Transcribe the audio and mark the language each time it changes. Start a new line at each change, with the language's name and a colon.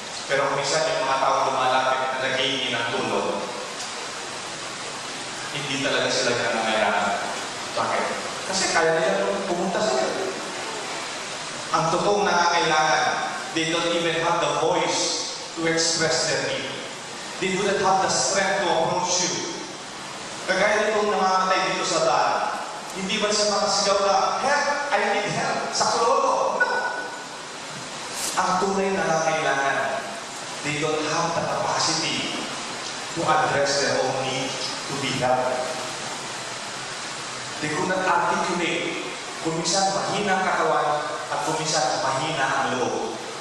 Filipino: Pero kung minsan yung mga tao lumalapit na nag-iingi ng tulong, hindi talaga sila nangangailangan. Bakit? Kasi kaya nila pumunta sila. Ang totoong nangangailangan,
English: they don't even have the voice to express their need. They do not have the strength to approach you.
Filipino: Kagaya nitong namamatay dito sa daan, hindi ba siya makasigaw na, help!
English: I need help!
Filipino: Sa kloro!
English: No!
Filipino: Ang tunay na nangangailangan,
English: they don't have the capacity to address their own need to be helped. They could not articulate.
Filipino: Kung minsan mahina ang katawan at kung minsan mahina ang loob.